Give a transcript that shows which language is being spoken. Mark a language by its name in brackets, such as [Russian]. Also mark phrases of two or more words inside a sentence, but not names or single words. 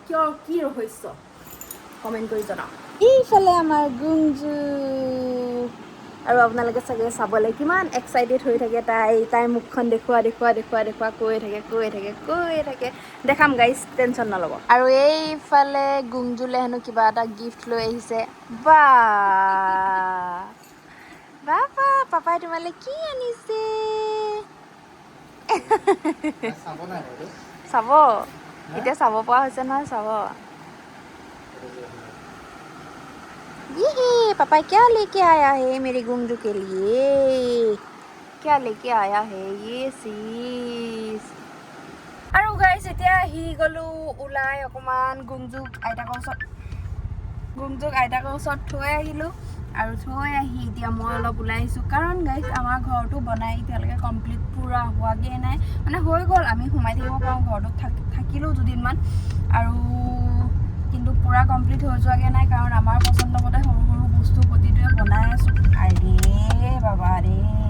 [Assamese] কিয় কি ৰহস্য কমেণ্ট কৰি জনাওক এইফালে আমাৰ গুঞ্জু আৰু আপোনালোকে চাগে চাবলৈ কিমান এক্সাইটেড হৈ থাকে তাই মুখখন দেখুওৱা কৈ থাকে দেখাম গাইজ টেনশ্যন নল'ব আৰু এইফালে গুঞ্জুলে হেনো কিবা এটা গিফ্ট লৈ আহিছে বাবা পাপাই তোমালৈ কি আনিছে চাব এতিয়া চাব পৰা হৈছে নহয় চাব [Hindi] ये पापा क्या लेके आया है मेरे गुंजू के लिए क्या लेके आया है ये चीज [Assamese] আৰু গাইজ এতিয়া আহি গ'লোঁ ওলাই অকণমান গুঞ্জুক আইতাকৰ ওচৰত থৈ আহিলোঁ আৰু থৈ আহি এতিয়া মই অলপ ওলাই আহিছোঁ কাৰণ গাইজ আমাৰ ঘৰটো বনাই এতিয়ালৈকে কমপ্লিট পূৰা হোৱাগৈ নাই মানে হৈ গ'ল আমি সোমাই থাকিব পাৰোঁ ঘৰটোত থাকিলোঁ দুদিনমান আৰু কিন্তু পূৰা কমপ্লিট হৈ যোৱাগৈ নাই কাৰণ আমাৰ পচন্দ মতে সৰু সৰু বস্তু প্ৰতিটোৱে বনাই আছোঁ আৰে বাবা ৰে